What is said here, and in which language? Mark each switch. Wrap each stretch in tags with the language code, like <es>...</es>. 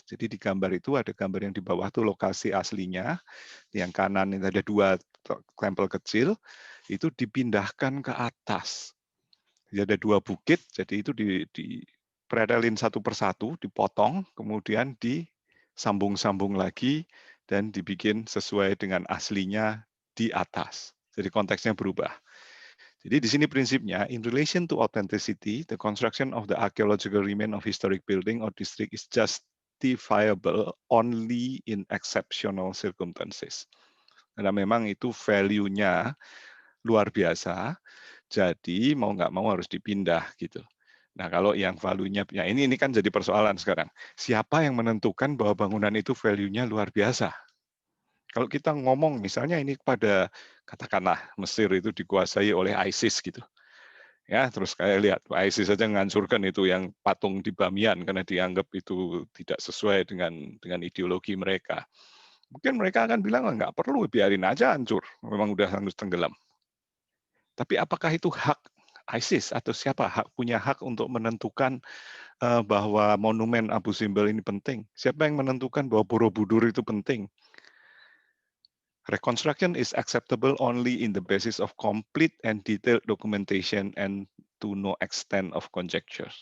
<id>Jadi di gambar itu ada gambar yang di bawah itu lokasi aslinya, yang kanan ini ada 2 tempel kecil, itu dipindahkan ke atas. Jadi ada 2 bukit, jadi itu dipretelin satu persatu, dipotong, kemudian disambung-sambung lagi, dan dibikin sesuai dengan aslinya di atas. Jadi konteksnya berubah. Jadi di sini prinsipnya,</id> <en>in relation to authenticity, the construction of the archaeological remain of historic building or district is justifiable only in exceptional circumstances.</en> <id>Karena memang itu value-nya luar biasa, jadi mau nggak mau harus dipindah gitu. Nah, kalau yang value-nya, ya ini kan jadi persoalan sekarang. Siapa yang menentukan bahwa bangunan itu value-nya luar biasa? Kalau kita ngomong misalnya ini pada katakanlah Mesir itu dikuasai oleh ISIS gitu. Ya, terus kayak lihat ISIS saja menghancurkan itu yang patung di Bamiyan karena dianggap itu tidak sesuai dengan ideologi mereka. Mungkin mereka akan bilang nggak perlu, biarin aja hancur, memang udah harus tenggelam. Tapi apakah itu hak ISIS atau siapa punya hak untuk menentukan bahwa monumen Abu Simbel ini penting? Siapa yang menentukan bahwa Borobudur itu penting?</id> <en>Reconstruction is acceptable only in the basis of complete and detailed documentation and to no extent of conjecture.</en>